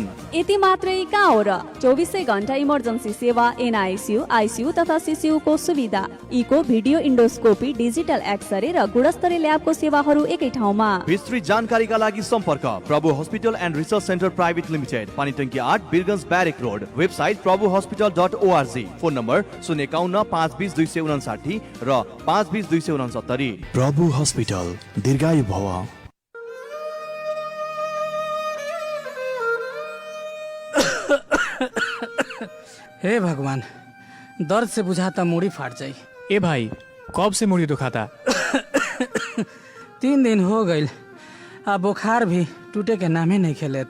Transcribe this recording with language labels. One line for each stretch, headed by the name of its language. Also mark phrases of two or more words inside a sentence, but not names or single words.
Nepali: यति मात्रै कहाँ हो र, 24 घण्टा इमर्जेन्सी सेवा, एनआईसीयू, आईसीयू तथा सीसीयू को सुविधा, इको,
English: video endoscopy, digital X-ray
Nepali: र गुणस्तरीय ल्याबको सेवाहरू एकै ठाउँमा। विस्तृत जानकारीका लागि सम्पर्क प्रभु हस्पिटल एन्ड रिसर्च सेन्टर प्राइवेट लिमिटेड, पानीटंकी 8, बिरगंज ब्यारेक रोड। वेबसाइट प्रभुहस्पिटल.org। फोन नम्बर 051 520 259 र 520 269। प्रभु हस्पिटल, दीर्घायु भव।
Bhojpuri: हे भगवान, दर्द से बुझाता मुड़ी फाट जाई। ए भाई, कब से मुड़ी दुखाता? 3 दिन हो गईल, आ बुखार भी टूटे के नामे नहीं खेलेत।